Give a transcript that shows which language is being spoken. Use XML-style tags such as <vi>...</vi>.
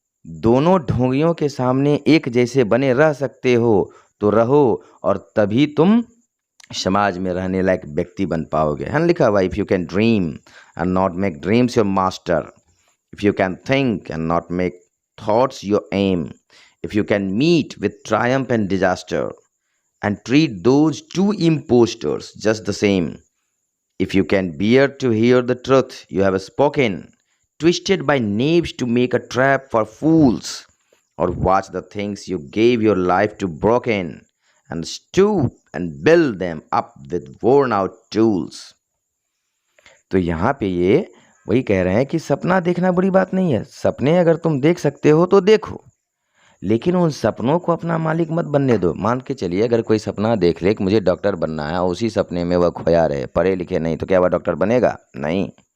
<hi>दोनों ढोंगियों के सामने एक जैसे बने रह सकते हो तो रहो, और तभी तुम समाज में रहने लायक व्यक्ति बन पाओगे। है ना लिखा हुआ,</hi> <en>If you can dream and not make dreams your master, if you can think and not make thoughts your aim, if you can meet with triumph and disaster and treat those two impostors just the same. If you can bear to hear the truth you have spoken, twisted by knaves to make a trap for fools, or watch the things you gave your life to broken, and stoop and build them up with worn out tools।</en> <hi>तो यहाँ पे ये वही कह रहे हैं कि सपना देखना बुरी बात नहीं है। सपने अगर तुम देख सकते हो तो देखो, लेकिन उन सपनों को अपना मालिक मत बनने दो। मान के चलिए अगर कोई सपना देख ले कि मुझे डॉक्टर बनना है, और उसी सपने में वह खोया रहे, पढ़े लिखे नहीं, तो क्या वह डॉक्टर बनेगा? नहीं।</hi>